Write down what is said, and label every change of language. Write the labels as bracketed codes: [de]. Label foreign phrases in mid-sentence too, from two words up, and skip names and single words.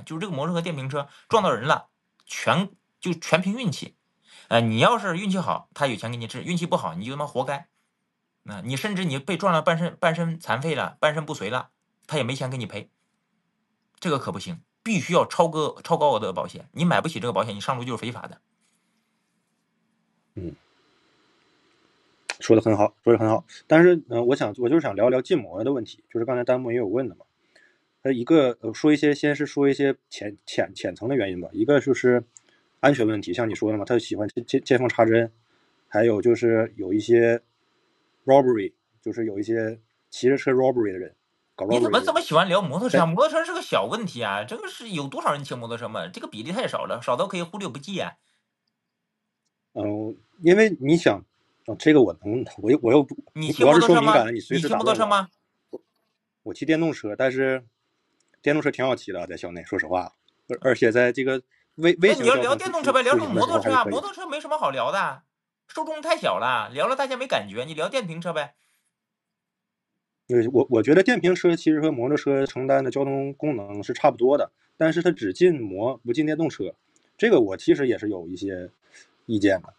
[zh] 就是這個摩托車和電瓶車撞到人了，全憑運氣。你要是運氣好，他有錢給你治；運氣不好，你就他媽活該。你甚至你被撞了半身殘廢了，半身不遂了，他也沒錢給你賠。這個可不行，必須要超高額的保險。你買不起這個保險，你上路就是非法的。說的很好，說的很好。但是我就是想聊聊禁摩的問題，就是刚才彈幕也有問的嘛。先是說一些淺層的原因吧。一個就是安全問題，像你說的嘛，他喜歡見縫插針，還有就是有一些 robbery， 就是有一些騎着車 robbery 的人搞 robbery。你怎么這麼喜歡聊摩托車？摩托車是個小問題啊，這個是有多少人騎摩托車嘛？這個比例太少了，少到可以忽略不計啊。因為你想。這個我又不，你騎摩托車嗎？你骑摩托車嗎？我騎電動車，但是電動車挺好騎的，在校內，說實話，而且在這個微型。你要聊電動車唄，聊摩托車啊，摩托車沒什麼好聊的，受眾太小了，聊了大家沒感覺。你聊電瓶車唄。我覺得電瓶車其實和摩托車承擔的交通功能是差不多的，但是它只禁摩不禁電動車，這個我其實也是有一些意見的。